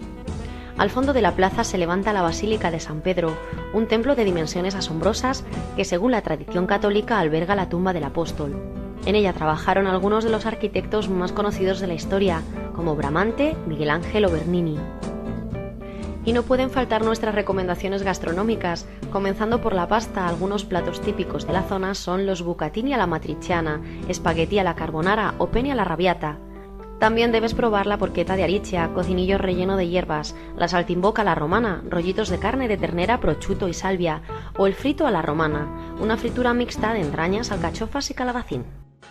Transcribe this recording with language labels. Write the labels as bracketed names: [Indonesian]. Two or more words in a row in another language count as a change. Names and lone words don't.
[Spanish] Al fondo de la plaza se levanta la Basílica de San Pedro, un templo de dimensiones asombrosas que, según la tradición católica, alberga la tumba del apóstol. En ella trabajaron algunos de los arquitectos más conocidos de la historia, como Bramante, Miguel Ángel o Bernini. Y no pueden faltar nuestras recomendaciones gastronómicas, comenzando por la pasta. Algunos platos típicos de la zona son los [Italian] bucatini alla matriciana, [Spanish] espagueti [Italian] alla carbonara [Spanish] o [Italian] penne alla arrabbiata. [Spanish] También debes probar la porchetta de Aricia, cocinillo relleno de hierbas, la saltimbocca a la romana, rollitos de carne de ternera, prosciutto y salvia, o el frito a la romana, una fritura mixta de entrañas, alcachofas y calabacín.